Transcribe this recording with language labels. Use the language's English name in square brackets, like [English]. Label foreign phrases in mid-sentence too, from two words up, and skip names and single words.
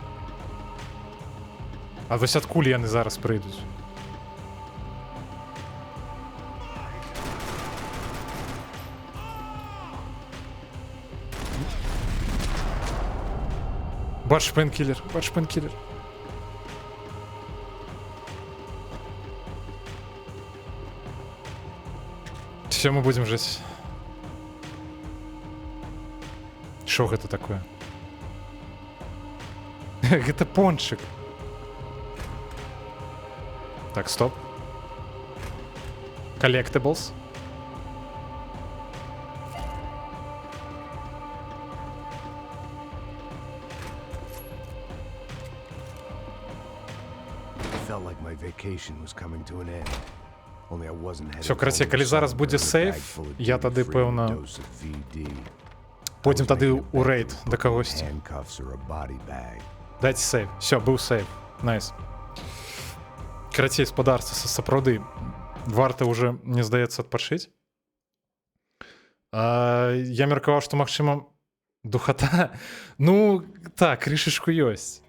[Belarusian] А вось адкуль яны зараз прыйдуць? Бач пенкілер, бач пенкілер. [Russian] Все, мы будем жить. [Belarusian] Шо гэта такое? Гэта пончик. Так, стоп. [English] Collectibles. Felt like my vacation was coming to an end. Only I wasn't headed [Russian] Всё, короче, [English] home [Belarusian] калі [English] with [Belarusian] зараз [English] some [Belarusian] будзе [English] dirty [Belarusian] сейф, [English] bag full of [Belarusian] я тады, [English] duty-free [Belarusian] пэўна, [English] dose of VD. [Belarusian] пойдзем [English] I was [Belarusian] тады [English] making a [Belarusian] у [English] bet [Belarusian] рейд [English] to [Belarusian] да [English] put [Belarusian] кагосьці. [English] handcuffs or a body bag. [Belarusian] Дайце сейф. Все, быў сейф. Найс. Карацей, спадарца, сапраўды варта уже, мне здаецца, адпачыць. Я меркаваў, што, магчыма, духата. Ну, так, крышачку ёсць.